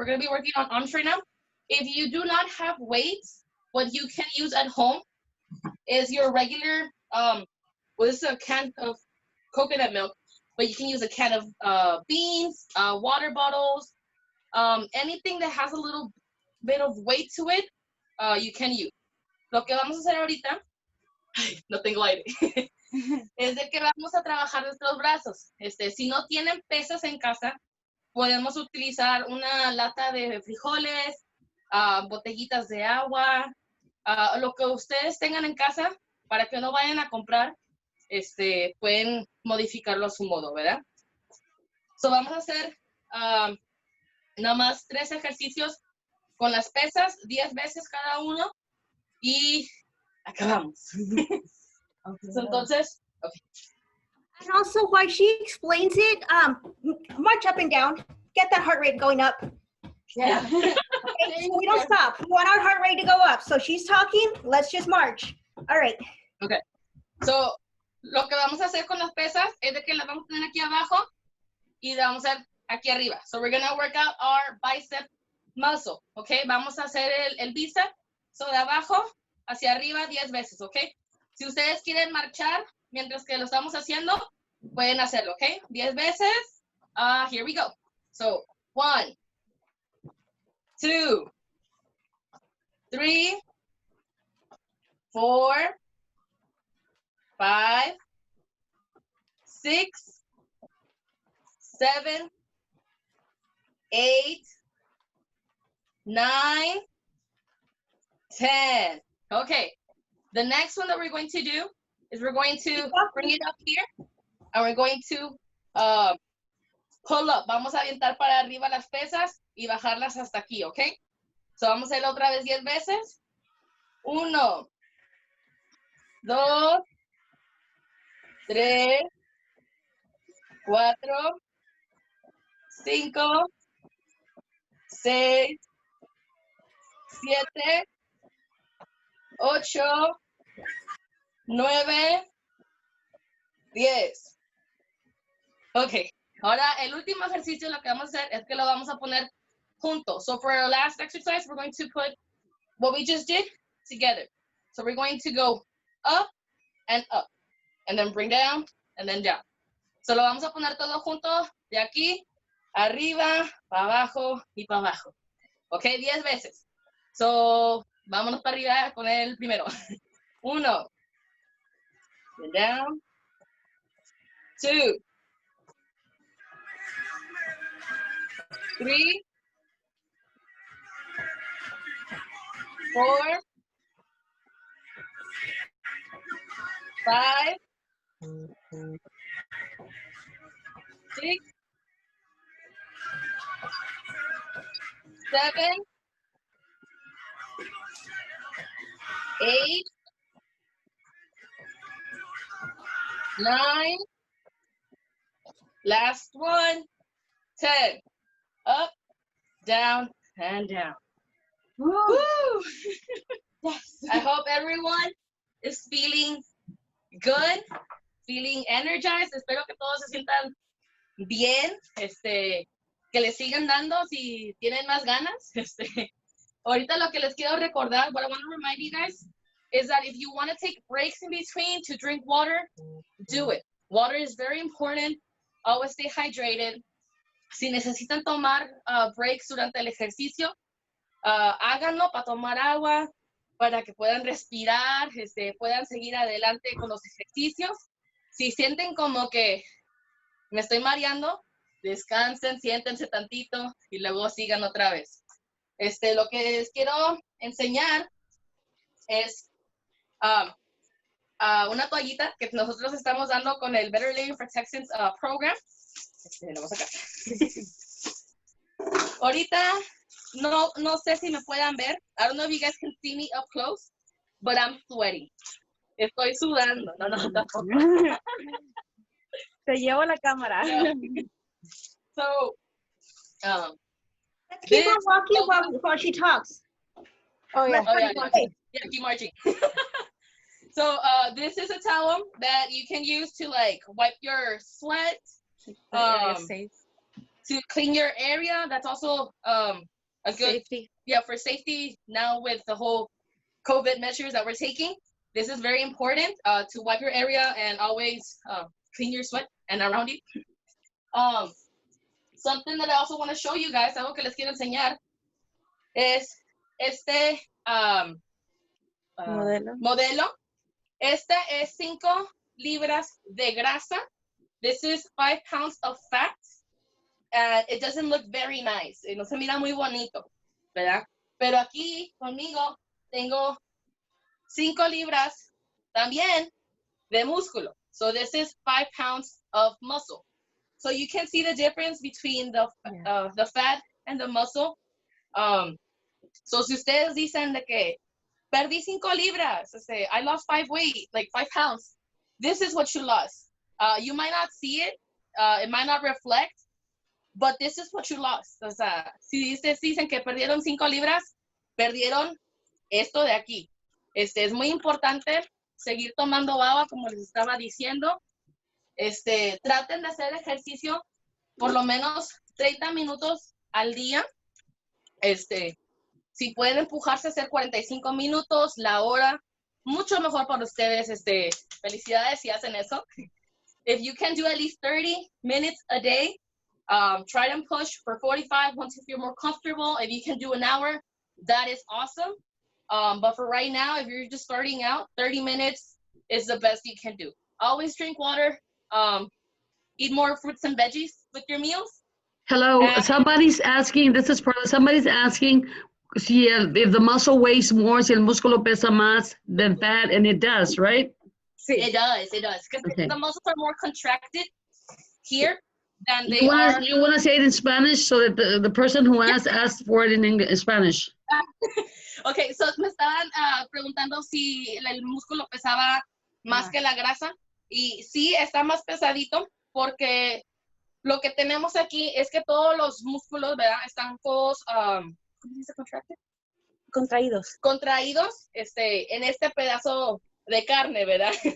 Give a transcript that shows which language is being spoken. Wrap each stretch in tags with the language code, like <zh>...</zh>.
<en>We're gonna be working on arms right now. If you do not have weights, what you can use at home is your regular, this is a can of coconut milk, but you can use a can of beans, water bottles, anything that has a little bit of weight to it, you can use.</en> <es>Lo que vamos a hacer ahorita, no tengo aire, es de que vamos a trabajar nuestros brazos. Si no tienen pesas en casa, podemos utilizar una lata de frijoles, botellitas de agua, lo que ustedes tengan en casa para que no vayan a comprar, pueden modificarlo a su modo, ¿verdad? So vamos a hacer nada más 3 ejercicios con las pesas, 10 veces cada uno y acabamos. So, entonces, okay.</es> <en>And also, while she explains it, march up and down. Get that heart rate going up. Yeah. Okay, so we don't stop. We want our heart rate to go up. So she's talking, let's just march. All right. Okay.</en> <es>So, lo que vamos a hacer con las pesas es de que las vamos a tener aquí abajo y las vamos a hacer aquí arriba.</es> <en>So, we're going to work out our bicep muscle.</en> <es>Okay. Vamos a hacer el bíceps. So, de abajo hacia arriba 10 veces. Okay. Si ustedes quieren marchar mientras que lo estamos haciendo, pueden hacerlo.</es> <en>Okay.</en> <es>10 veces.</es> <en>Here we go. So, 1, 2, 3, 4, 5, 6, 7, 8, 9, 10. Okay. The next one that we're going to do is we're going to bring it up here and we're going to pull up.</en> <es>Vamos a aventar para arriba las pesas y bajarlas hasta aquí, ¿ok? So vamos a hacerlo otra vez 10 veces. 1, 2, 3, 4, 5, 6, 7, 8, 9, 10. Ok, ahora el último ejercicio lo que vamos a hacer es que lo vamos a poner juntos.</es> <en>So for our last exercise, we're going to put what we just did together. So we're going to go up, and then bring down, and then down.</en> <es>So lo vamos a poner todo junto de aquí, arriba, para abajo y para abajo. Ok, 10 veces. So, vámonos para arriba con el primero.</es> <en>1, down, 2, 3, 4, 5, 6, 7, 8, 9, Last one. 10. Up, down, and down. Woo! Yes. I hope everyone is feeling good, feeling energized.</en> <es>Espero que todos se sientan bien, que les sigan dando si tienen más ganas. Ahorita lo que les quiero recordar,</es> <en>what I want to remind you guys is that if you want to take breaks in between to drink water, do it. Water is very important. Always stay hydrated.</en> <es>Si necesitan tomar breaks durante el ejercicio, háganlo para tomar agua, para que puedan respirar, puedan seguir adelante con los ejercicios. Si sienten como que me estoy mareando, descansen, siéntense tantito y luego sigan otra vez. Lo que les quiero enseñar es una toallita que nosotros estamos dando con el Better Living Protections Program. Lo voy a sacar. Ahorita no sé si me puedan ver.</es> <en>I don't know if you guys can see me up close, but I'm sweating.</en> <es>Estoy sudando. No, tampoco. Te llevo la cámara.</es> <en>So, Let's keep her walking while she talks. Oh, yeah. Yeah, keep marching. So, this is a towel that you can use to like wipe your sweat, to clean your area. That's also a good Safety. Yeah, for safety now with the whole COVID measures that we're taking. This is very important to wipe your area and always clean your sweat and around you. Something that I also want to show you guys,</en> <es>algo que les quiero enseñar,</es> <en>es este modelo.</en> <es>Este es 5 libras de grasa.</es> <en>This is 5 pounds of fat. And it doesn't look very nice.</en> <es>No se mira muy bonito, ¿verdad? Pero aquí conmigo tengo 5 libras también de músculo.</es> <en>So this is 5 pounds of muscle. So you can see the difference between the fat and the muscle.</en> <es>So si ustedes dicen de que perdí 5 libras,</es> <en>I lost 5 pounds. This is what you lost. You might not see it. It might not reflect. But this is what you lost.</en> <es>O sea, si ustedes dicen que perdieron 5 libras, perdieron esto de aquí. Es muy importante seguir tomando agua, como les estaba diciendo. Traten de hacer ejercicio por lo menos 30 minutos al día. Si pueden empujarse a hacer 45 minutos, la hora, mucho mejor para ustedes. Felicidades si hacen eso.</es> <en>If you can do at least 30 minutes a day, try and push for 45 once you feel more comfortable. If you can do an hour, that is awesome. But for right now, if you're just starting out, 30 minutes is the best you can do. Always drink water. Eat more fruits and veggies with your meals. Hello, somebody's asking, this is Perla, somebody's asking si if the muscle weighs more,</en> <es>si el músculo pesa más</es> <en>than fat, and it does, right? It does. Because the muscles are more contracted here than they You are. want to say it in Spanish so that the person who asked for it in Spanish.</en> <es>Okay, so me estaban preguntando si el músculo pesaba más que la grasa. Y sí, está más pesadito porque lo que tenemos aquí es que todos los músculos, ¿verdad? Están todos, ¿cómo se dice contracted? Contraídos, en este pedazo de carne, ¿verdad?</es>